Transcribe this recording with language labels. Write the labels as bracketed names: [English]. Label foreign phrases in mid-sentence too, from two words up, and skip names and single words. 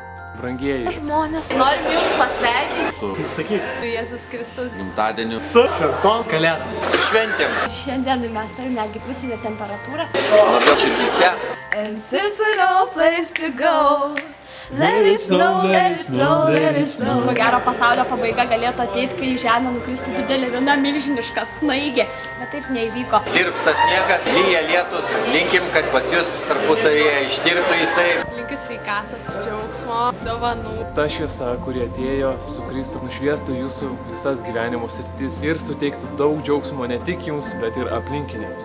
[Lithuanian] Brangieji žmonės, norim jūs pasveikinti su Sakyk, Jėzus Kristus gimtadieniu. su šventom kalėdom. Su šventėm. Šiandien mes turim netgi pliusinę temperatūrą. Labiau širdyse. [English] And since we no place to go, let it snow, let it snow, let it snow. [Lithuanian] Ko gero pasaulio pabaiga galėtų ateiti, kai į žemę nukristų didelė viena milžiniška snaigė, bet taip neįvyko. Tirpsta sniegas, lyja lietus. Linkim, kad pas jūs tarpusavyje ištirptų jisai. Linkiu sveikatos, džiaugsmo, dovanų. Ta šviesa, kuri atėjo su Kristu, nušviestų jūsų visas gyvenimo sritis ir suteiktų daug džiaugsmo ne tik jums, bet ir aplinkiniams.